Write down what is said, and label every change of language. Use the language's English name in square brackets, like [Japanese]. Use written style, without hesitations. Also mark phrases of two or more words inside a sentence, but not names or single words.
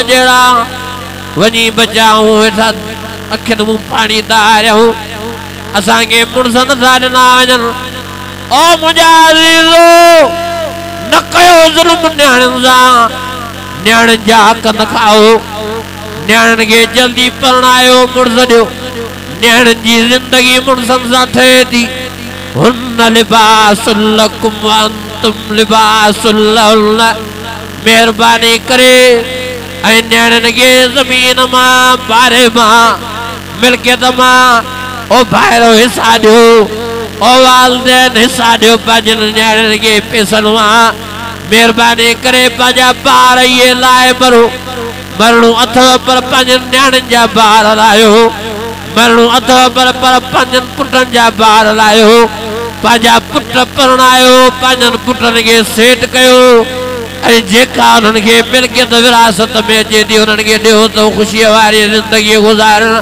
[Sindhi] जहिड़ा वञी बचाऊं वेठा अखियुनि मूं पाणी था हारियूं असांखे मुड़ुस नथा ॾिना वञनि ओ मुंहिंजा अज़ीज़ो न कयो ज़ुल्म नियाणियुनि सां नियाणियुनि जा हक़ न खाओ नियाणियुनि खे जल्दी परणायो मुड़ुस ॾियो नियाणियुनि जी ज़िंदगी मुड़ुसनि सां ठहे थी हुन [Arabic] لباس لكم وأنتم لباس لهن [Sindhi] महिरबानी करे ऐं नियाणियुनि खे ज़मीन मां बारे मां मिल्कियत मां ओ ॿाहिरो हिसा ॾियो ओ वालिदैन हिसा ॾियो पंहिंजनि नियाणियुनि खे पैसनि मां महिरबानी करे पंहिंजा ॿार इहे लाइ मरणो अथव पर पंहिंजनि नियाणियुनि जा ॿार लाहियो मरणो अथव पर पंहिंजनि पुटनि जा ॿार लाहियो पंहिंजा पुट परणायो पंहिंजनि पुटनि खे सेट कयो ऐं जेका उन्हनि खे मिल्कियत विरासत में अचे थी उन्हनि खे ॾियो त ख़ुशीअ वारी ज़िंदगी गुज़ारनि।